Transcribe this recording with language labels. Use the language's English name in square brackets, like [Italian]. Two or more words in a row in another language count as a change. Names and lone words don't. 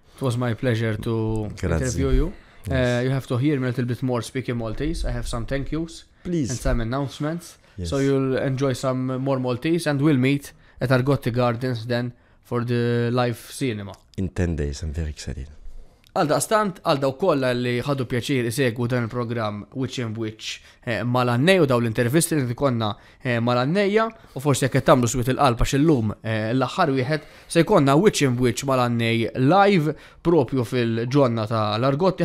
[English] It was my pleasure to interview you. Yes. You have to hear me a little bit more speaking Maltese. I have some thank yous. Please. And some announcements. Yes. So you'll enjoy some more Maltese, and we'll meet at Argotti Gardens then for the live cinema. In 10 days, I'm very excited. [Maltese] Għal daw kollha li ħadu pjaċir isegwu dan il-programm Wiċċ and Wiċċ mal-Annej u daw l-intervisti li konna mal-Annejja, u forsi jekk tagħmlu swit il-qalba x'illum l-aħħar wieħed se jkollna Wiċċ and Wiċċ mal-Annej live propju fil-ġonna tal-Argotti.